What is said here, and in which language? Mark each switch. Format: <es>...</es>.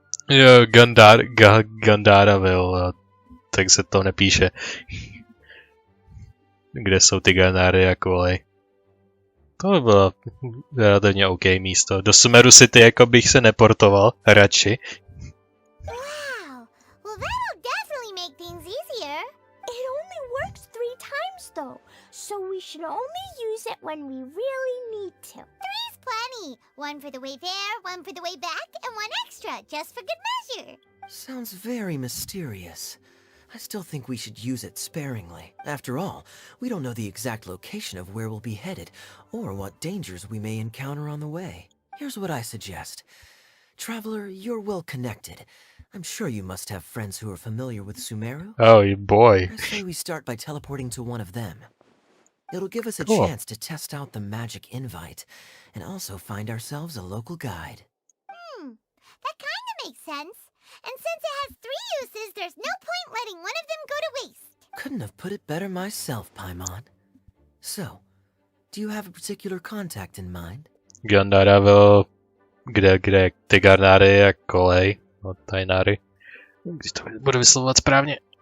<cs>Jo, Gandaraville, tak se to nepíše. Kde jsou ty Gandáry a kolej. To by bylo relativně OK místo. Do Sumeru City jako bych se neportoval, radši.</cs> <en>Wow. Well, that'll definitely make things easier. It only works 3 times, though. so we should only use it when we really need to. 3's plenty. One for the way there, one for the way back, and one extra, just for good measure. Sounds very mysterious. I still think we should use it sparingly. After all, we don't know the exact location of where we'll be headed, or what dangers we may encounter on the way. Here's what I suggest. Traveler, you're well connected. I'm sure you must have friends who are familiar with Sumeru. Oh boy. I say we start by teleporting to one of them. It'll give us a Cool. chance to test out the magic invite, and also find ourselves a local guide. That kind of makes sense. And since it has 3 uses, there's no point letting one of them go to waste. Couldn't have put it better myself, Paimon. So, do you have a particular contact in mind?</en> <cs>Gandaravel, kde ty Garnáry a kolej, no Tajnáry, když to budu vyslovovat správně.</cs>